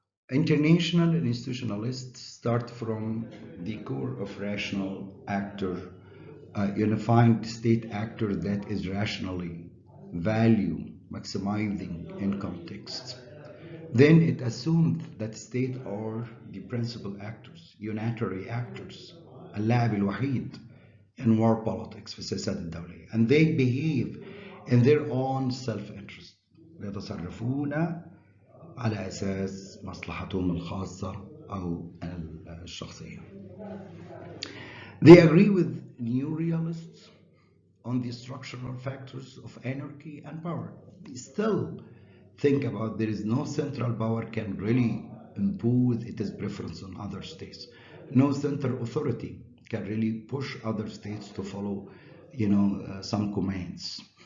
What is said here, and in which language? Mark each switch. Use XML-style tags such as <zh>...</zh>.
<en>International and institutionalists start from the core of rational actor, unifying state actor that is rationally value maximizing in context. Then it assumed that state are the principal actors, unitary actors,</en> <ar>اللاعب الوحيد</ar> <en>in war politics</en> <ar>في السياسات الدولية,</ar> <en>and they behave in their own self-interest.</en> <ar>يتصرفون على أساس مصلحتهم الخاصة أو الشخصية.</ar> <en>They agree with new realists on the structural factors of anarchy and power. They still think about there is no central power can really impose its preference on other states. No central authority can really push other states to follow, some commands.</en>